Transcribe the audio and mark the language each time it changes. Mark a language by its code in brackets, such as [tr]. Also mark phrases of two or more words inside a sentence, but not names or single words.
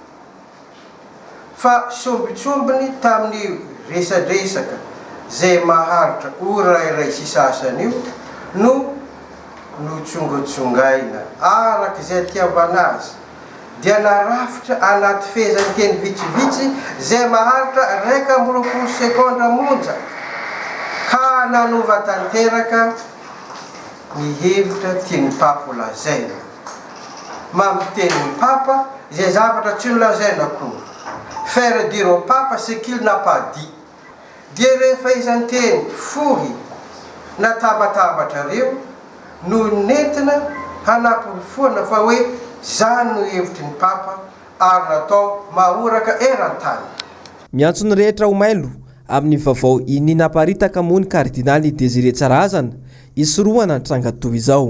[mg] Fa sombitsombiny tamin'io resadresaka zay maharitra orairay sy sasany io no tsongatsongaina araka izay tiavana azy dia narafitra anaty fehezanteny vitsivitsy zay maharitra 1 sekondra monja ka nanova tanteraka ny hevitra tian'ny papa lazaina. Mampitenin'ny papa izay zavatra tsy nolazaina koa. [fr] Faire dire au papa ce qu'il n'a pas dit. [mg] Dia rehefa izanteny fohy natabatabatra reo no nentina hanampy foana fa hoe zany no hevitry ny papa ary natao mahoraka eran-tany. Miantso ny rehetra ho mailo amin'ny vaovao ininaparitaka moa ny kardinaly Désiré Tsarazana isorohana ny trangatoy izao.